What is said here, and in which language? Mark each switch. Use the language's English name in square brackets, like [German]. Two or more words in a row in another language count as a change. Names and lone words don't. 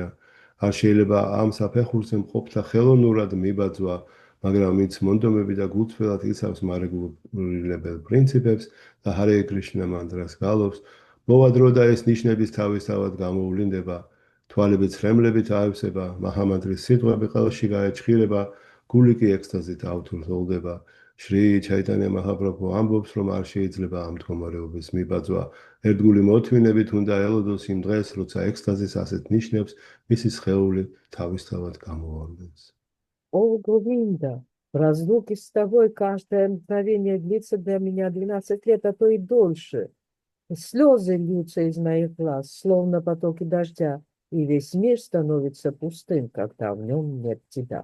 [Georgian] არ შეიძლება ამ საფეხურზე მყოფთა ხელოვნურად მიბაძვა, მაგრამ ვინც მონდომები და გულწრფელად იცავს მარეგულირებელ პრინციპებს და ჰარე კრიშნა მანტრას გალობს, მოვა დრო და ეს ნიშნების თავისთავად გამოვლინდება, თვალები ცრემლებით აივსება, მაჰამანდრის სიტყვები ყელში გაეჭხირება, გული კი ექსტაზით ავთურლდება. შრი ჩაიტანია მაჰაპრაბჰუ ამბობს, რომ არ შეიძლება ამ მდგომარეობის მიბაძვა. ერთგული მოთმინებით უნდა ელოდოს იმ დღეს, როცა ექსტაზის ასეთ ნიშნებს მისი სხეული თავისთავად გამოავლენს. [Russian] О, Говинда, в разлуке с тобой каждое мгновение длится для меня 12 лет, а то и дольше. Слезы льются из моих глаз, словно потоки дождя, и весь мир становится пустым, когда в нем нет тебя.